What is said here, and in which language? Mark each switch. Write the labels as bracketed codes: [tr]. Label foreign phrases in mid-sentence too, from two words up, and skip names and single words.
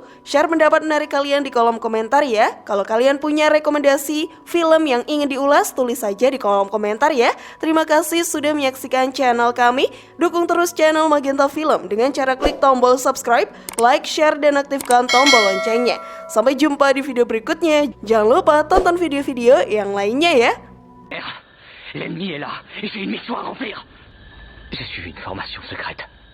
[id] Share pendapat menarik kalian di kolom komentar ya. Kalau kalian punya rekomendasi film yang ingin diulas, tulis saja di kolom komentar ya. Terima kasih sudah menyaksikan channel kami. Dukung terus channel Magenta Film dengan cara klik tombol [en] subscribe, like, share, [id] dan aktifkan tombol loncengnya. Sampai jumpa di video berikutnya. Jangan lupa tonton video-video yang lainnya ya. [fr] L'ennemi est là, et j'ai une mission à remplir. J'ai suivi une formation secrète.